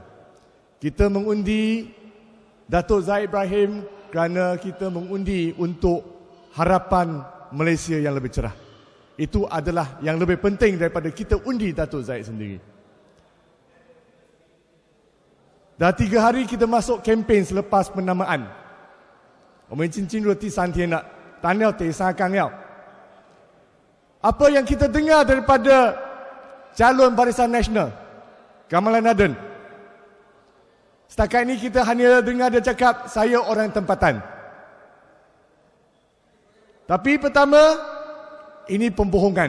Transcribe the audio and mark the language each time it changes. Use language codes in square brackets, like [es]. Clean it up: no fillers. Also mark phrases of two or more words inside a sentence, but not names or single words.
[ms] Kita mengundi Datuk Zahid Ibrahim kerana kita mengundi untuk harapan Malaysia yang lebih cerah. Itu adalah yang lebih penting daripada kita undi Datuk Zahid sendiri. Dah 3 hari kita masuk kempen selepas penamaan. [zh] 我们已经进入第3天了，谈了第3纲要。 [ms] Apa yang kita dengar daripada calon Barisan Nasional, Kamalan Naden? Setakat ini kita hanya dengar dia cakap, saya orang tempatan. Tapi pertama, ini pembohongan.